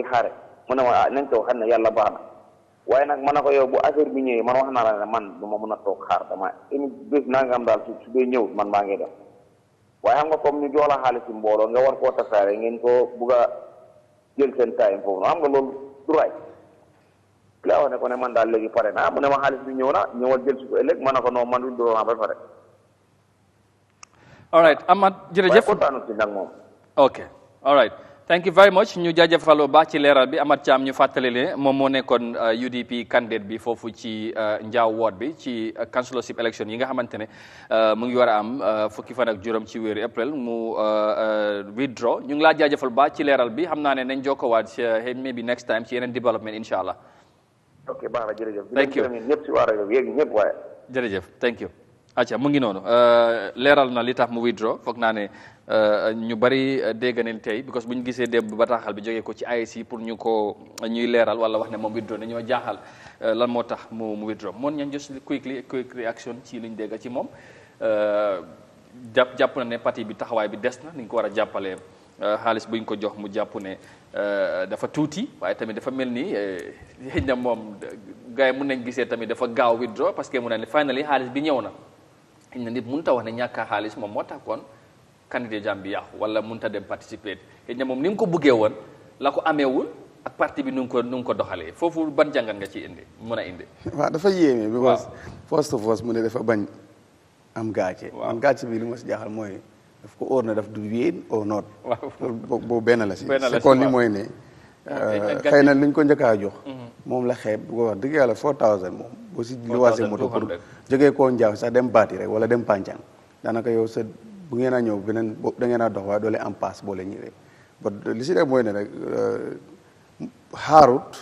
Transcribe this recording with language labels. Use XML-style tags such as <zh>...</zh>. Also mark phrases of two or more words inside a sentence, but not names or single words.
<wo>xaare mu ne ma nañ toog xam ne yàlla baax na waaye nag ma ne ko yow bu affaire bi ñëwee man wax naa la ne man du ma mën a toog xaar dama une bés naa nga am daal su dee ñëw man maa ngi def waaye xam nga comme ñu jox la xaalis ci mbooloo nga war koo tasaare ngeen ko bugg a jël seen time foofu xam nga loolu du raay laa wax ne ko ne man daal léegi pare naa mu ne ma xaalis bi ñëw na ñëwal jël si ko ëllëg ma ne ko non man du doon ba pare.</wo> <en>all right Amath jërëjëf</en> <wo>waaye kontaanu si nag moom.</wo> <en>ok all right. thank you very much</en> <wo>ñu jaajëfal bu baax ci leeral bi Amath Thiam ñu fàttali ne moom moo nekkoon</wo> <en>UDP candidate</en> <wo>bi foofu ci Njaaw ward bi ci</wo> <en>councilorship election</en> <wo>yi nga xamante ne mu ngi war a am fukki fan ak juróom ci weeru april mu withdraw ñu ngi laa jaajëfal bu baax ci leeral bi xam naa ne nañ jokkowaat</wo> <en>maybe next time</en> <wo>ci yeneen development</wo> <ar>إن شاء الله.</ar> <wo>ok baax na jërëjëf.</wo> <en>thank you</en> <wo>ñëpp si waa rajo bi yéen ñëpp waaye.</wo> <en>jërëjëf thank you.</en> <wo>acca mu ngi noonu leeral na li tax mu withdraw foog naa ne ñu bari dégg nañ tey because bu ñu gisee démb bataaxal bi jógee ko ci IEC pour ñuy leeral wala wax ne moom withdraw dañoo jaaxal lan moo tax mu withdraw moon ñan</wo> <en>just quick reaction</en> <wo>ci liñ dégg ci moom jàpp na ne parti bi taxawaay bi des na ni ñu ko war a jàppalee xaalis buñ ko jox mu jàpp ne dafa tuuti waaye tamit dafa mel ni xëy na moom gars yi mun nañ gisee tamit dafa gaaw withdraw</wo> <fr>parce que</fr> <wo>mu ne finally xaalis bi ñëw na xëy na nit mënut a wax ne ñàkk a xaalis moom moo tax kon candidat jam bi yàqu wala mënut a dem participer xëy na moom ni mu ko buggee woon la ko ameewul ak parti bi nu mu ko doxalee foofu ban jàngat nga ci indi mën a indi. waaw dafa yéeme.</wo> <en>because first of all</en> <wo>mu ne dafa bañ am gàcce. man gàcce bi li ma si jaaxal mooy daf ko óor na daf du wéen or not. waaw boobu benn la si. seconde li mooy ne. xëy na liñ ko njëkkaa jox. moom la xeeb bu ko wax dëgg yàlla 4000 moom. boo si luwaasee moto pour jógee koo njaaw sax dem baati rek wala dem pàncang daanaka yow sa bu ngeen a ñëw beneen da ngeen a dox waaye doole am paas boo leen ñëwee ba li si def mooy ne rek xaarut.</wo>